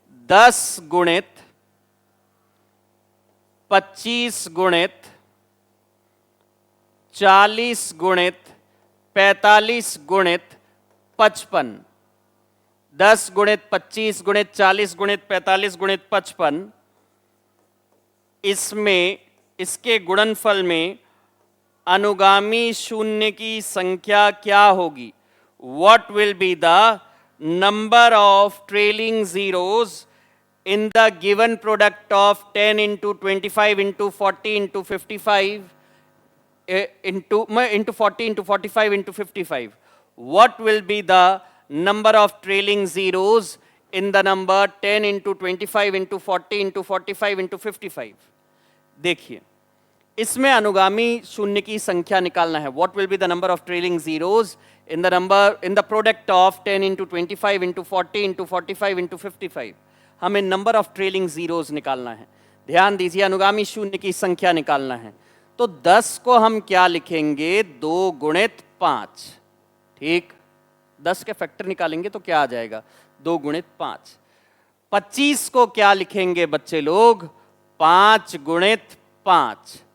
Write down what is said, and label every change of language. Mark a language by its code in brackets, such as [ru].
[hi] 10 गुणित 25 गुणित 40 गुणित 45 गुणित 55। 10 गुणित 25 गुणित 40 गुणित 45 गुणित 55, इसमें इसके गुणनफल में अनुगामी शून्य की संख्या क्या होगी? [en] What will be the number of trailing zeros in the given product of 10 into 25 into 40 into 55 into 40 into 45 into 55? What will be the number of trailing zeros in the number 10 into 25 into 40 into 45 into 55? [hi] देखिए इसमें अनुगामी शून्य की संख्या निकालना है। [en] What will be the number of trailing zeros in the product of 10 into 25 into 40 into 45 into 55? [hi] हमें number of trailing zeros निकालना है। ध्यान दीजिए, अनुगामी शून्य की संख्या निकालना है। तो 10 को हम क्या लिखेंगे? 2 गुणित 5। ठीक, 10 के फैक्टर निकालेंगे तो क्या आ जाएगा? 2 गुणित 5। 25 को क्या लिखेंगे बच्चे लोग? 5 गुणित 5।